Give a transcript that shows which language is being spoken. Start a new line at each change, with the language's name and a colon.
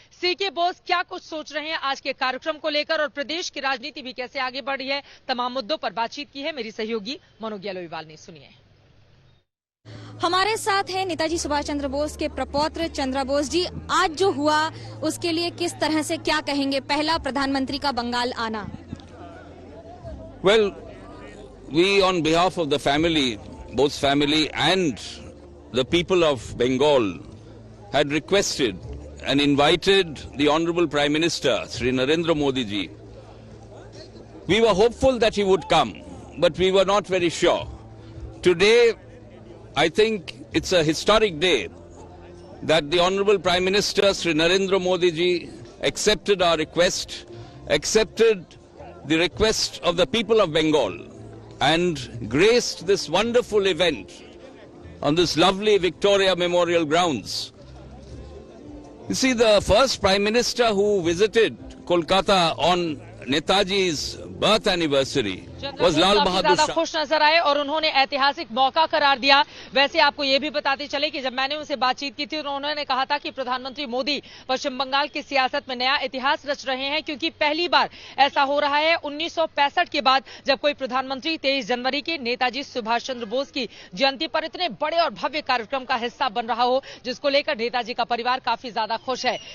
Hindi: C K Bose क्या कुछ सोच रहे हैं आज के कार्यक्रम को लेकर और प्रदेश की राजनीति भी कैसे आगे बढ़ रही है, तमाम मुद्दों पर बातचीत की है मेरी सहयोगी मनोज यालोईवाल ने। सुनिए। हमारे साथ है नेताजी सुभाष चंद्र बोस के प्रपौत्र चंद्रा बोस जी। आज जो हुआ उसके लिए किस तरह से क्या कहेंगे, पहला प्रधानमंत्री का बंगाल आना?
English: Well, we on behalf of the family, Bose family and the people of Bengal had requested and invited the Honorable Prime Minister, Sri Narendra Modi ji. We were hopeful that he would come, but we were not very sure. Today, I think it's a historic day that the Honorable Prime Minister Sri Narendra Modi ji accepted our request, accepted the request of the people of Bengal and graced this wonderful event on this lovely Victoria Memorial grounds. You see, the first Prime Minister who visited Kolkata on Netaji's birth anniversary was Lal Bahadur Shastri.
Hindi: खुश नजर आए और उन्होंने ऐतिहासिक मौका करार दिया। वैसे आपको ये भी बताते चले कि जब मैंने उनसे बातचीत की थी तो उन्होंने कहा था कि प्रधानमंत्री मोदी पश्चिम बंगाल की सियासत में नया इतिहास रच रहे हैं, क्योंकि पहली बार ऐसा हो रहा है 1965 के बाद जब कोई प्रधानमंत्री 23 जनवरी की नेताजी सुभाष चंद्र बोस की जयंती पर इतने बड़े और भव्य कार्यक्रम का हिस्सा बन रहा हो, जिसको लेकर नेताजी का परिवार काफी ज्यादा खुश है।